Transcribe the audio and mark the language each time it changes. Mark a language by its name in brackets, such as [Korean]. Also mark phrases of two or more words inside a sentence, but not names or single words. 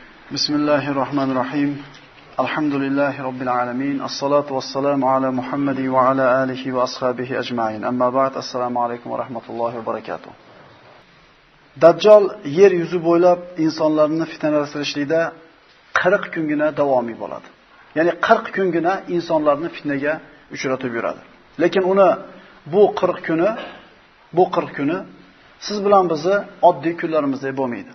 [Arabic] بسم الله الرحمن الرحيم. الحمد لله رب العالمين. الصلاة والسلام على محمد وعلى آله وأصحابه أجمعين. أما بعد. السلام عليكم ورحمة الله وبركاته. [Uzbek] Dajjal yer yuzi bo'ylab insonlarni fitnalastirishlikda 40 kungina davomiy bo'ladi. Ya'ni 40 kungina insonlarni fitnaga uchratib yuradi. Lekin uni bu 40 kuni siz bilan bizni oddiy kunlarimizdek bo'lmaydi.